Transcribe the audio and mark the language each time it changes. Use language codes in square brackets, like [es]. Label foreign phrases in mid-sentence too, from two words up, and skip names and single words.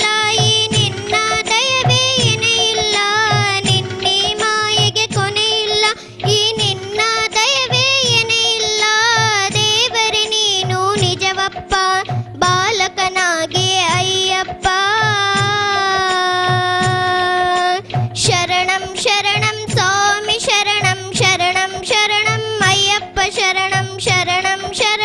[kn] ಈ ನಿನ್ನ ದಯವೇ ಏನೇ ಇಲ್ಲ ನಿನ್ನೆ ಮಾಯೆಗೆ ಕೊನೆ ಇಲ್ಲ ಈ ನಿನ್ನ ದಯವೇ ಏನೇ ಇಲ್ಲ ದೇವರೇ ನೀನು ನಿಜವಪ್ಪ ಬಾಲಕನಾಗಿ ಅಯ್ಯಪ್ಪ [sa] ಶರಣಂ ಶರಣಂ ಸ್ವಾಮಿ ಶರಣಂ ಶರಣಂ ಶರಣಂ ಅಯ್ಯಪ್ಪ ಶರಣಂ ಶರಣಂ